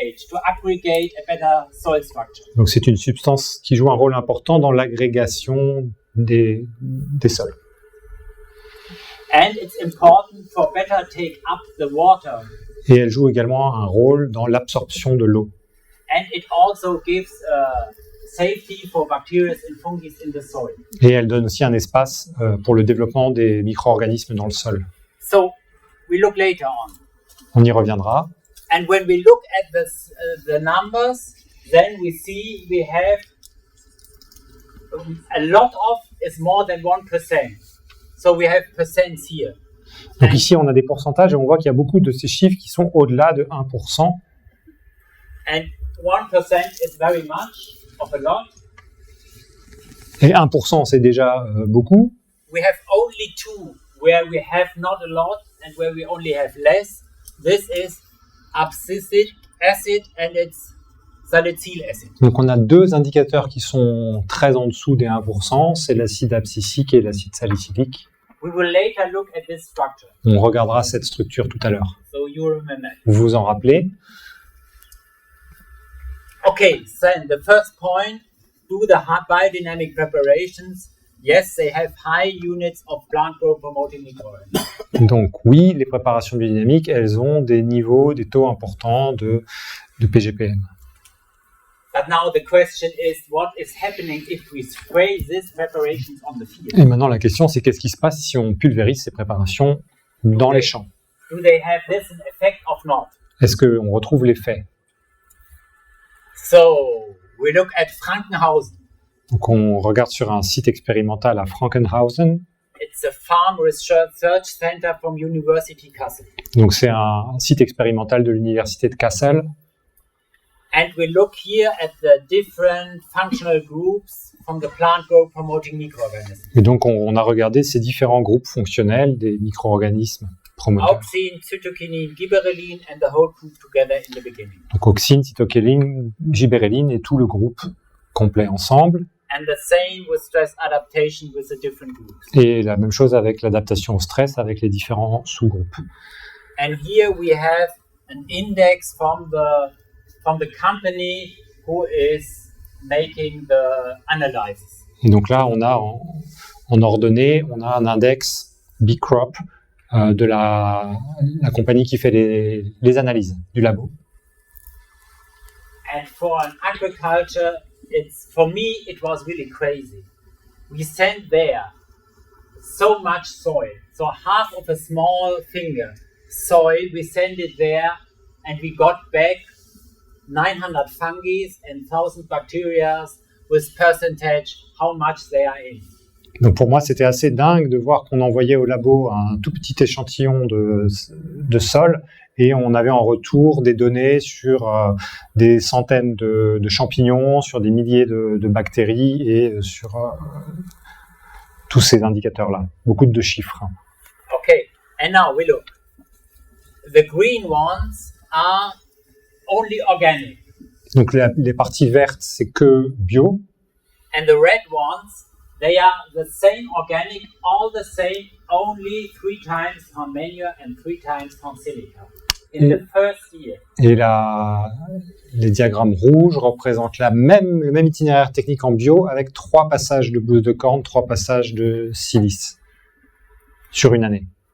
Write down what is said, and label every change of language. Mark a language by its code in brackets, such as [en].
[en] To aggregate a better soil structure. [fr] Donc c'est une substance qui joue un rôle important dans l'agrégation des sols. [en] And it's important for better take up the water. [fr] Et elle joue également un rôle dans l'absorption de l'eau. [en] And it also gives safety for bacteria and fungi in the soil. [fr] Et elle donne aussi un espace pour le développement des micro-organismes dans le sol. [en] So we look later on. [fr] On y reviendra. [en] And when we look at the numbers, then we see we have a lot of is more than 1%. So we have percents here. [fr] Donc ici, on a des pourcentages et on voit qu'il y a beaucoup de ces chiffres qui sont au-delà de 1%. [en] And 1% is very much of a lot. [fr] Et 1%, c'est déjà beaucoup. [en] We have only two where we have not a lot and where we only have less. This is abscisic acid and it's salicylic acid. [fr] Donc on a deux indicateurs qui sont très en dessous des 1%, c'est l'acide abscisique et l'acide salicylique. [en] We will later look at this structure. [fr] On regardera cette structure tout à l'heure. [en] So you remember. [fr] Vous vous en rappelez? [en] Okay, then the first point, do the biodynamic preparations yes, they have high units of plant growth promoting microorganisms. [fr] Donc oui, les préparations biodynamiques, elles ont des niveaux, des taux importants de PGPM. [en] But now the question is, what is happening if we spray these preparations on the field? [fr] Et maintenant la question c'est qu'est-ce qui se passe si on pulvérise ces préparations dans les champs? [en] Do they have this effect or not? [fr] Est-ce qu'on retrouve l'effet? [en] So we look at Frankenhausen. [fr] Donc on regarde sur un site expérimental à Frankenhausen. [en] It's a farm research center from University Kassel. [fr] Donc c'est un site expérimental de l'université de Kassel. [en] And we look here at the different functional groups from the plant growth promoting microorganisms. [fr] Et donc on a regardé ces différents groupes fonctionnels des micro-organismes promoteurs. [en] Auxine, cytokinin, gibberellin and the whole group together in the beginning. [fr] Donc auxine, cytokinin, gibberellin et tout le groupe complet ensemble. [en] And the same with stress adaptation with the different groups. [fr] Et la même chose avec l'adaptation au stress avec les différents sous-groupes. [en] And here we have an index from the company who is making the analysis. [fr] Et donc là, on a en ordonnée, on a un index B-Crop de la compagnie qui fait les analyses du labo. [en] And for an agriculture, for me, it was really crazy. We sent there so much soil. So half of a small finger soil, we sent it there and we got back 900 fungi and 1,000 bacteria with percentage how much they are in. [fr] Donc pour moi, c'était assez dingue de voir qu'on envoyait au labo un tout petit échantillon de sol et on avait en retour des données sur des centaines de champignons, sur des milliers de bactéries et sur tous ces indicateurs-là. Beaucoup de chiffres. [en] Okay, and now we look. The green ones are only organic. [fr] Donc les parties vertes, c'est que bio. [en] And the red ones, they are the same organic, all the same, only 3 times on manure and 3 times on silica. In the first year. [fr] Et les diagrammes rouges représentent le même itinéraire technique en bio avec 3 passages de bouse de corne, 3 passages de silice sur une année.